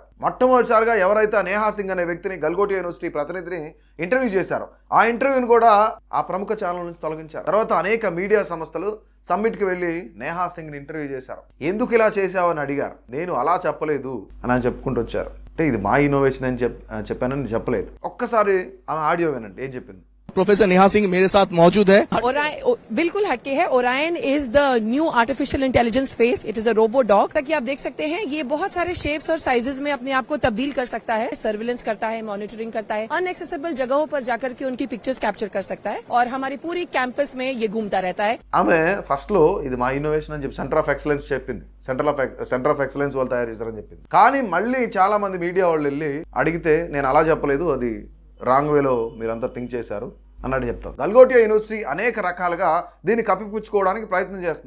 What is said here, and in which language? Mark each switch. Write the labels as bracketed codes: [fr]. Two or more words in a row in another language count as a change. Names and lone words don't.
[te] మొట్టమొదటిసారిగా ఎవరైతే నేహా సింగ్ అనే వ్యక్తిని గల్గోటియా యూనివర్సిటీ ప్రతినిధిని ఇంటర్వ్యూ చేశారో ఆ ఇంటర్వ్యూని కూడా ఆ ప్రముఖ ఛానల్ నుంచి తొలగించారు. తర్వాత అనేక మీడియా సంస్థలు సమ్మిట్కి వెళ్ళి నేహా సింగ్ని ఇంటర్వ్యూ చేశారు. ఎందుకు ఇలా చేశావు అని అడిగారు. నేను అలా చెప్పలేదు అని చెప్పుకుంటూ వచ్చారు. అంటే ఇది మా ఇన్నోవేషన్ అని చెప్పానని చెప్పలేదు. ఒక్కసారి ఆమె ఆడియో వినండి ఏం చెప్పింది. [hi] प्रोफेसर नेहा सिंह मेरे साथ मौजूद है. बिल्कुल हटके है. [en] Orion is the new artificial intelligence face. it is a robo dog. [hi] ताकि आप देख सकते हैं ये बहुत सारे शेप्स और साइजेस में अपने आप को तब्दील कर सकता है. सर्विलेंस करता है, मॉनिटरिंग करता है, अनएक्सेसिबल जगहों पर जाकर के उनकी [en] pictures capture [hi] कर सकता है और हमारी पूरी कैंपस में ये घूमता रहता है. [te] ఆమె ఫస్ట్ లో ఇది మా ఇన్నోవేషన్ అని చెప్పి [en] centre of excellence [te] చెప్పింది. [en] centre of excellence [te] వాళ్ళు తయారు చేశారని చెప్పింది. కానీ మళ్ళీ చాలా మంది మీడియా వాళ్ళు వెళ్ళి అడిగితే నేను అలా చెప్పలేదు, అది రాంగ్ వేలో మీరంతా థింక్ చేశారు అన్నట్టు చెప్తారు. గల్గోటియా యూనివర్సిటీ అనేక రకాలుగా దీన్ని కప్పిపుచ్చుకోవడానికి ప్రయత్నం చేస్తుంది.